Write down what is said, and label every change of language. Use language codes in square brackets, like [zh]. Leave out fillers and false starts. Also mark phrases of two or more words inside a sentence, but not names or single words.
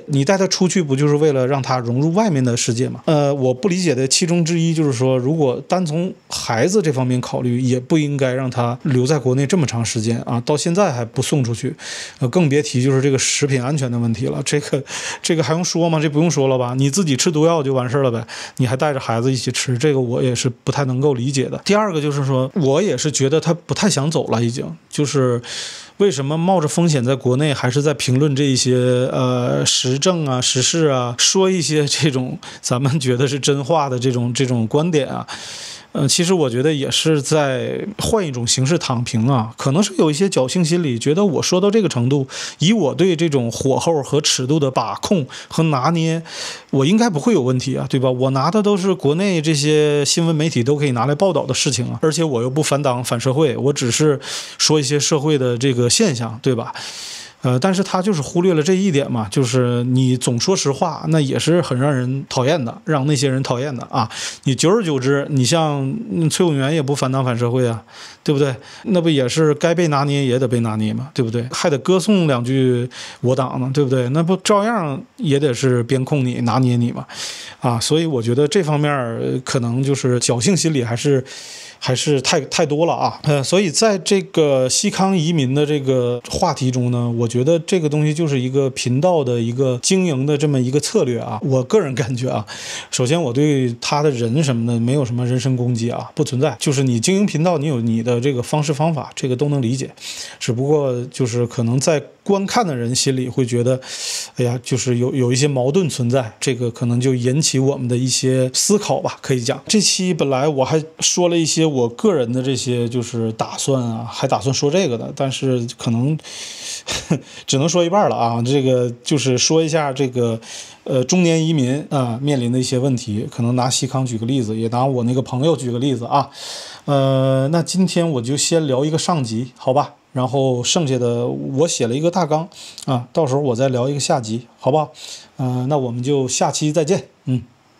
[zh] 你帶他出去，不就是為了讓他融入外面的世界嗎？我不理解的其中之一就是說，如果單從孩子這方面考慮，也不應該讓他留在國內這麼長時間啊，到現在還不送出去，更別提就是這個食品安全的問題了。這個還用說嗎？這不用說了吧？你自己吃毒藥就完事了唄。你還帶着孩子一起吃，這個我也是不太能夠理解的。第二個就是說，我也是覺得他不太想走了，已经就是為什麼冒着風險在國內還是在評論這一些時政啊、時事啊，說一些這種咱們覺得是真話的這種觀點啊。其實我覺得也是在換一種形式躺平啊，可能是有一些僥倖心理，覺得我說到這個程度，以我對這種火候和尺度的把控和拿捏，我應該不會有問題啊，對吧？我拿的都是國內這些新聞媒體都可以拿來報道的事情啊，而且我又不反黨反社會，我只是說一些社會的這個現象，對吧？但是他就是忽略了這一點嘛，就是你總說實話，那也是很讓人討厭的，讓那些人討厭的啊。你久而久之，你像崔永元也不反黨反社會啊，對不對？那不也是該被拿捏也得被拿捏嘛，對不对？還得歌頌兩句我黨呢，對不對？那不照樣也得是邊控你拿捏你嘛，啊，所以我覺得這方面可能就是僥倖心理還是太多了啊，所以在這個西康移民的這個話題中呢，我覺得這個東西就是一個頻道的一個經營的這麼一個策略啊。我個人感覺啊，首先我對他的人什麼的沒有什麼人身攻擊啊，不存在。就是你經營頻道，你有你的這個方式方法，這個都能理解。只不過就是可能在觀看的人心裡會覺得，哎呀，就是有一些矛盾存在，這個可能就引起我們的一些思考吧，可以講。這期本來我還說了一些我個人的這些就是打算啊，還打算說這個的，但是可能只能說一半了啊。這個就是說一下這個中年移民啊面臨的一些問題，可能拿西康舉個例子，也拿我那個朋友舉個例子啊。那今天我就先聊一個上集，好吧？然後剩下的我寫了一個大綱啊，到時候我再聊一個下集，好不好？那我們就下期再見，